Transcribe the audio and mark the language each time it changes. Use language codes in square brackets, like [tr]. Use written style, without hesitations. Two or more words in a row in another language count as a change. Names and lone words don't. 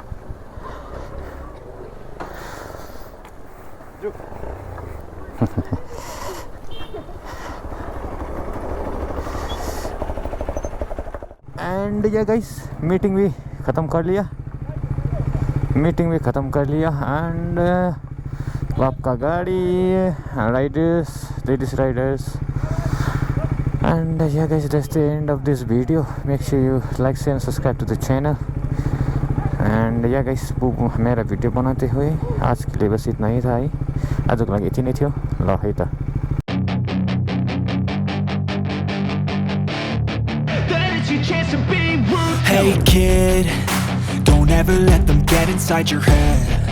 [en] and ya guys [hi] मीटिंग भी ख़त्म कर लिया एंड आपका गाड़ी राइडर्स [en] ladies riders and ya guys that's the end of this video make sure you like share and subscribe to the channel and ya guys [hi] मेरा वीडियो बनाते हुए आज के लिए बस इतना ही था है [ne] आज को लागि यति नै थियो ल है त [en] Hey kid, don't ever let them get inside your head.